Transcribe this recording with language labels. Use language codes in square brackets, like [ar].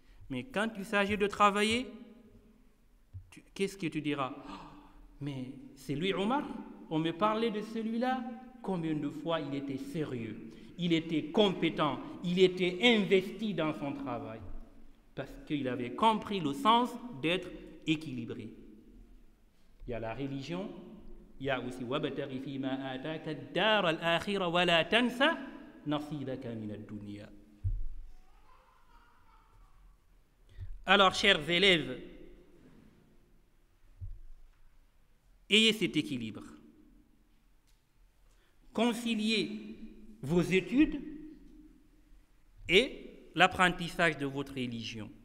[fr] Mais quand il s'agit de travailler, qu'est-ce que tu diras? Mais c'est lui Omar? On me parlait de celui-là. Combien de fois il était sérieux, il était compétent, il était investi dans son travail. Parce qu'il avait compris le sens d'être équilibré. Il y a la religion, il y a aussi [ar] وَابْتَغِ فِي مَا آتَاكَ الدَّارَ الْآخِرَةَ وَلَا تَنْسَ نَصِيبَكَ مِنَ الدُّنْيَا. [fr] Alors, chers élèves, ayez cet équilibre. Conciliez vos études et l'apprentissage de votre religion.